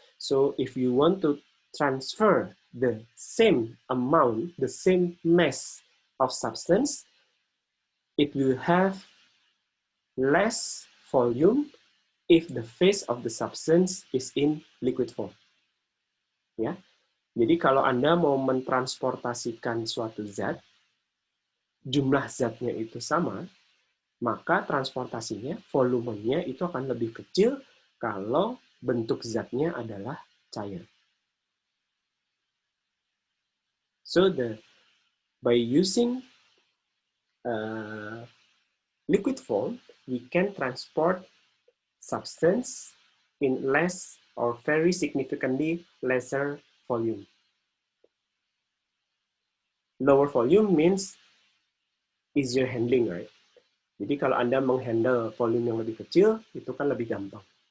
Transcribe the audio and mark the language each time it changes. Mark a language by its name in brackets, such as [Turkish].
[English] So if you want to transfer the same amount, the same mass of substance, it will have less volume if the phase of the substance is in liquid form. [Indonesian] Ya. Jadi kalau Anda mau mentransportasikan suatu zat, jumlah zatnya itu sama, maka transportasinya, volumenya itu akan lebih kecil kalau bentuk zatnya adalah cair. [English] So by using liquid form, we can transport substance in less or very significantly lesser volume. Lower volume means easier handling, right? [Indonesian] Jadi kalau Anda menghandle volume yang lebih kecil, itu kan lebih gampang.